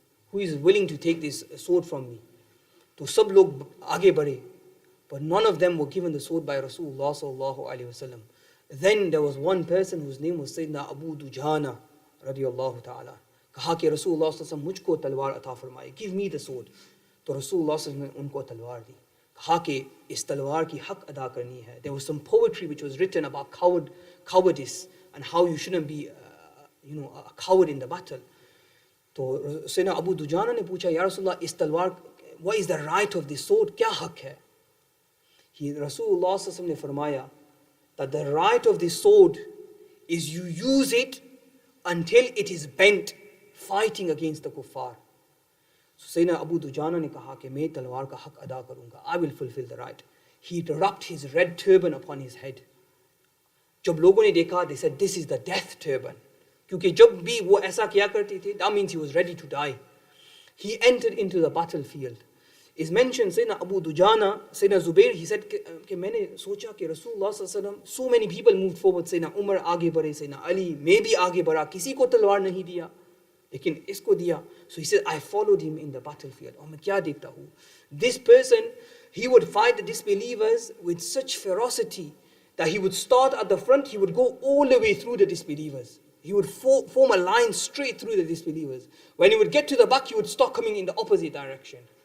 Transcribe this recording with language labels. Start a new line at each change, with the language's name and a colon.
English: Who is willing to take this sword from me?
Hindi: तो सब लोग आगे बढ़े,
English: but none of them were given the sword by Rasulullah sallallahu alaihi wasallam. Then there was one person whose name was Sayyidina Abu Dujana radiyallahu ta'ala.
Hindi: कहा कि Rasulullah sallallahu alaihi wasallam मुझको तलवार अता फरमाए,
English: give me the sword.
Hindi: तो Rasulullah sallallahu alaihi wasallam उनको तलवार दी. कहा कि इस तलवार की हक अदा करनी है.
English: There was some poetry which was written about cowardice and how you shouldn't be a coward in the battle.
Hindi: तो Sayyidina Abu Dujana ने पूछा, या Rasulullah, इस तलवार,
English: what is the right of this sword?
Hindi: क्या हक है?
English: Rasulullah sallallahu alaihi wasallam
Hindi: ने फरमाया
English: that the right of this sword is you use it until it is bent, fighting against the kuffar.
Hindi: So Sayyidina Abu Dujana ने कहा कि मैं तलवार का हक अदा करूंगा.
English: I will fulfill the right. He wrapped his red turban upon his head.
Hindi: जब लोगों ने देखा,
English: they said, this is the death turban.
Hindi: क्योंकि जब भी वो ऐसा किया करते थे,
English: that means he was ready to die. He entered into the battlefield. Is mentioned Sayyidina Abu Dujana, Sayyidina Zubair, he said
Hindi: कि मैंने सोचा कि
English: Rasulullah sallallahu alaihi wasallam, so many people moved forward.
Hindi: Sayyidina Umar आगे बढ़े, Sayyidina Ali मैं भी आगे बढ़ा, किसी को तलवार नहीं दिया, लेकिन इसको दिया.
English: So he said, I followed him in the battlefield.
Hindi: और मैं क्या देखता हूँ?
English: This person, he would fight the disbelievers with such ferocity that he would start at the front, he would go all the way through the disbelievers. He would form a line straight through the disbelievers. When he would get to the back, he would start coming in the opposite direction.